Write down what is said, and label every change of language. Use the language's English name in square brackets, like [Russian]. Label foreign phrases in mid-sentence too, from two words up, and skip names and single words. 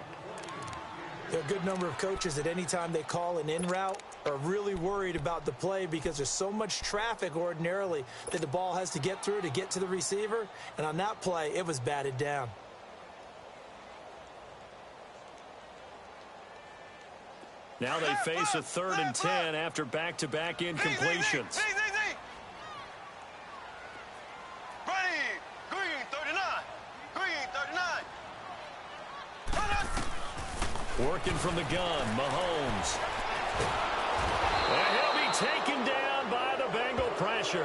[English] There are a good number of coaches at any time they call an in route are really worried about the play because there's so much traffic ordinarily that the ball has to get through to get to the receiver. And on that play, it was batted down. Now they face a 3rd and 10 after back-to-back incompletions. Zing, zing, zing. Ready. Green 39. Green 39. Working from the gun, Mahomes. And he'll be taken down by the Bengal pressure.